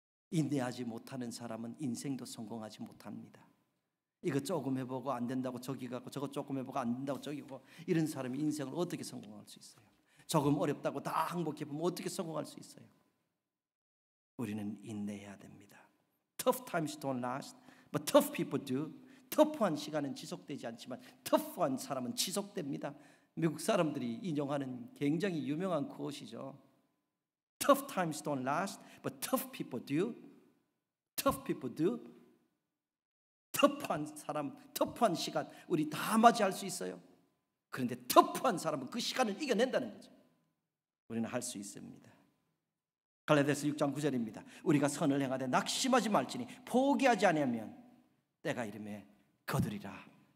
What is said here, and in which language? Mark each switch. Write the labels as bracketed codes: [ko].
[ko] 인내하지 못하는 사람은 인생도 성공하지 못합니다. 이거 조금 해보고 안 된다고 저기 가고 저거 조금 해보고 안 된다고 저기 가고, 이런 사람이 인생을 어떻게 성공할 수 있어요? 조금 어렵다고 다 항복해보면 어떻게 성공할 수 있어요? 우리는 인내해야 됩니다. [en] Tough times don't last, but tough people do. [ko] 터프한 시간은 지속되지 않지만 터프한 사람은 지속됩니다. 미국 사람들이 인용하는 굉장히 유명한 quote이죠. [en] Tough times don't last, but tough people do. Tough people do. [ko] 터프한 사람, 터프한 시간 우리 다 맞이할 수 있어요. 그런데 터프한 사람은 그 시간을 이겨낸다는 거죠. 우리는 할 수 있습니다. 갈라디아서 6장 9절입니다. 우리가 선을 행하되 낙심하지 말지니 포기하지 아니하면 때가 이름에 거두리라.